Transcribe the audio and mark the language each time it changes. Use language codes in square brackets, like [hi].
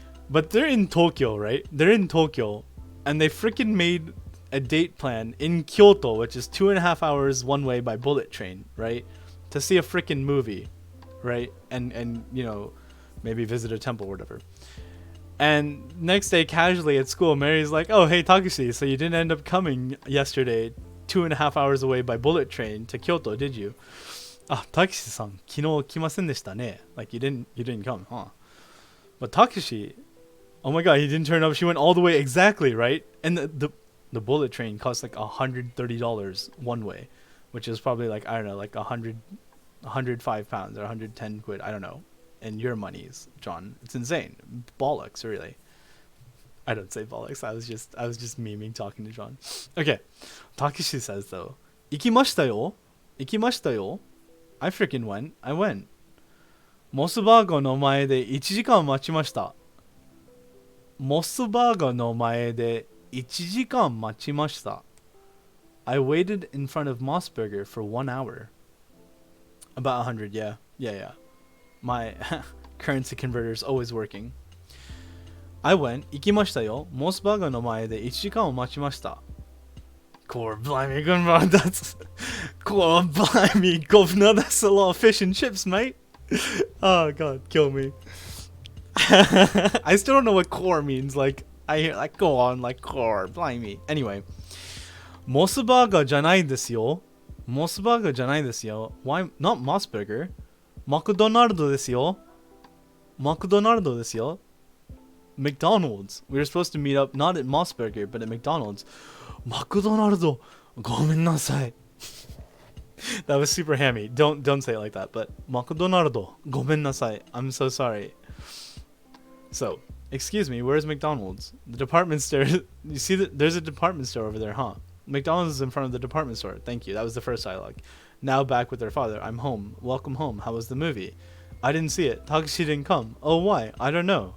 [en] But they're in Tokyo, right? They're in Tokyo, and they freaking made a date plan in Kyoto, which is 2.5 hours one way by bullet train, right? To see a freaking movie, right? And you know, maybe visit a temple or whatever. And next day, casually at school, Mary's like, "Oh, hey Takeshi, so you didn't end up coming yesterday, 2.5 hours away by bullet train to Kyoto, did you?" [ja] Takeshi-san, 昨日来ませんでしたね. [en] Like you didn't come, huh? But Takeshi, oh my god, he didn't turn up. She went all the way exactly, right? And the bullet train costs like $130 one way, which is probably like, I don't know, like 105 pounds or 110 quid. I don't know. And your monies, John. It's insane. Bollocks, really. I don't say bollocks. I was just memeing talking to John. Okay. Takeshi says though, [ja] 行きましたよ. 行きましたよ. [en] I freaking went. I went. [ja] モスバーガーの前で1時間待ちました。モスバーガーの前で1時間待ちました。 [en] I waited in front of Moss Burger for 1 hour. About 100, yeah. Yeah. My currency converter is always working. I went. [ja] 行きましたよ。モスバーガーの前で1時間を待ちました。 [en] Core blimey, gunrod, that's core blimey, governor, that's a lot of fish and chips, mate. Oh god, kill me. I still don't know what core means. Like, I hear, like, go on, like, core blimey. Anyway, [ja] モスバーガーじゃないですよ。モスバーガーじゃないですよ。 [en] Why not Moss Burger? [ja] マクドナルドですよ。マクドナルドですよ。 [en] McDonald's. We were supposed to meet up not at Moss Burger, but at McDonald's. [ja] マクドナルド、ごめんなさい. [en] That was super hammy. Don't say it like that. But [ja] マクドナルド、ごめんなさい. [en] I'm so sorry. So, excuse me, where's McDonald's? The department store. You see that there's a department store over there, huh? McDonald's is in front of the department store. Thank you. That was the first dialogue. Now back with their father. I'm home. Welcome home. How was the movie? I didn't see it. Takeshi didn't come. Oh, why? I don't know.